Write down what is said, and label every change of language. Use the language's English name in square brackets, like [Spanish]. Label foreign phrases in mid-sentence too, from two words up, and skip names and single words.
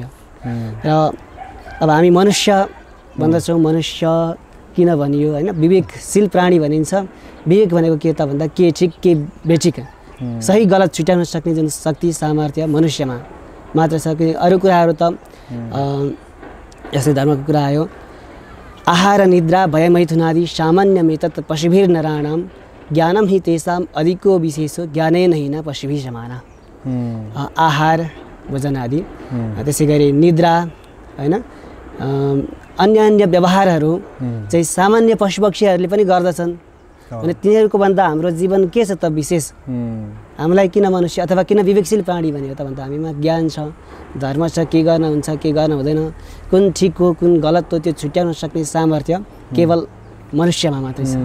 [Nepali] र अब हामी मनुष्य भन्दछौँ, मनुष्य किन भनियो होइन, विवेकशील प्राणी भनिन्छ। विवेक भनेको के त भन्दा के ठिक के बेठिक सही गलत छुट्याउन सक्ने जुन शक्ति सामर्थ्य मनुष्यमा मात्र छ। अरू कुराहरू त यस्तै धर्मको कुरा आयो, [Sanskrit] आहार निद्रा भयमैथुनादि सामान्यमेतत् पशुभिर नराणाम ज्ञानम हि तेषाम अधिको विशेषो ज्ञानेन हि न पशुभिः समाना। [Nepali] आहार भोजन आदि, त्यसै गरी निद्रा होइन, अन्य अन्य व्यवहारहरू चाहिँ सामान्य पशुपक्षीहरूले पनि गर्दछन्। अनि तिनीहरूको भन्दा हाम्रो जीवन के छ त विशेष? हामीलाई किन मनुष्य अथवा किन विवेकशील प्राणी भन्यो त भन्दा हामीमा ज्ञान छ, धर्म छ, के गर्न हुन्छ के गर्न हुँदैन, कुन ठिक हो कुन गलत हो त्यो छुट्याउन सक्ने सामर्थ्य केवल मनुष्यमा मात्रै छ।